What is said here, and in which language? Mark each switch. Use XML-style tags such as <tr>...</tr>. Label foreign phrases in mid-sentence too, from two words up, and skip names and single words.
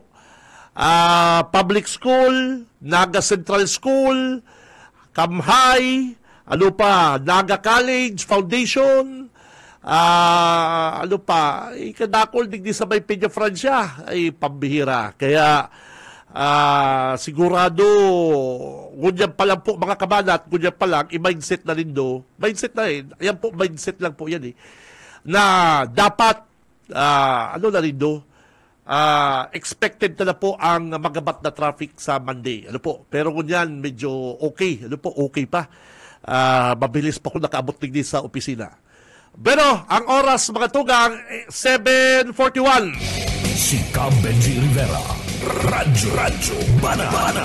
<bik>Public School, Naga Central School, Kamhay, ano pa, Naga College, Foundation, ano pa, ikadakol digdi sa may Peña Francia, ay pambihira. Kaya, sigurado, ngunyan pa lang po mga kabanat, ngunyan pa lang, i-mindset na rin do. Mindset na rin. Ayan po, mindset lang po yan na dapat, ano na rin do, expected na po ang magabat na traffic sa Monday. Ano po? Pero ngunyan, medyo okay. Ano po? Okay pa. Mabilis pa kung nakaabot din sa opisina. Pero, ang oras mga tugang, 7:41. Si Cam Benji Rivera, Radyo Banat.</bik>